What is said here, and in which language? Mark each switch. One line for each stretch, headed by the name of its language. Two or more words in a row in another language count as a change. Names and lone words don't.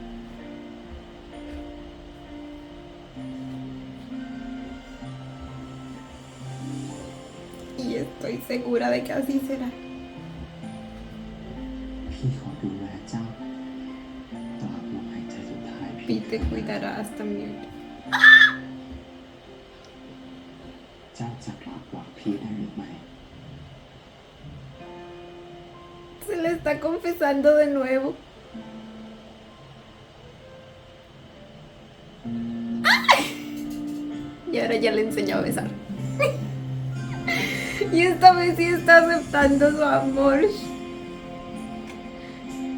Spanish: Y estoy segura de que así será.
Thai: พี่ขอดูแลเจ้าตราบลมหายใจสุดท้ายพี่
Spanish: Pi te cuidará hasta mi último.
Thai: เจ้าจะกลับหลักพี่ได้หรือไม่
Spanish: Se le está confesando de nuevo. ¡Ay! Y ahora ya le enseñó a besar. Y esta vez sí está aceptando su amor.